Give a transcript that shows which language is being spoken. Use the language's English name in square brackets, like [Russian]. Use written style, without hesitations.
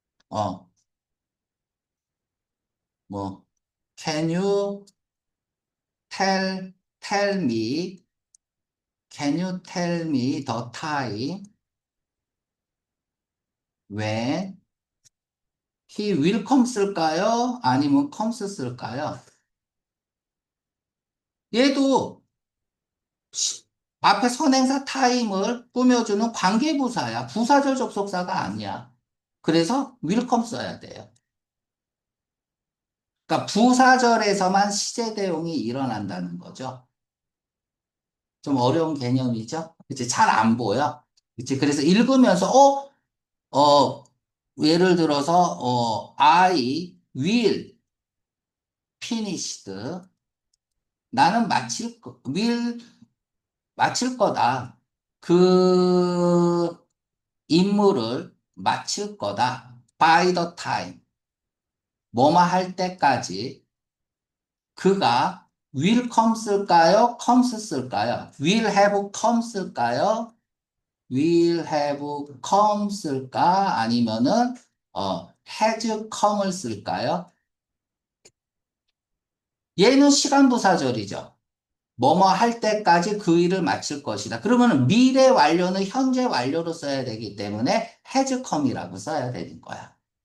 [English] 어, 뭐, can you tell me? Can you tell me the time when he will come [Korean] 쓸까요? 아니면 comes 쓸까요? 얘도 시- 앞에 선행사 time을 꾸며주는 관계부사야. 부사절 접속사가 아니야. 그래서 will come 써야 돼요. 그러니까 부사절에서만 시제 대용이 일어난다는 거죠. 좀 어려운 개념이죠? 그치? 잘 안 보여. 그치? 그래서 읽으면서, 예를 들어서, [English] I will finished. [Korean] 나는 will 마칠 거다. 그 임무를 마칠 거다. [English] by the time. [Korean] 뭐뭐 할 때까지. 그가 will come 쓸까요? comes 쓸까요? [English] will have come [Korean] 쓸까요? will have come 쓸까? 아니면은 has come을 쓸까요? 얘는 시간부사절이죠. 뭐뭐 할 때까지 그 일을 마칠 것이다. 그러면 미래 완료는 현재 완료로 써야 되기 때문에 has come이라고 써야 되는 거야.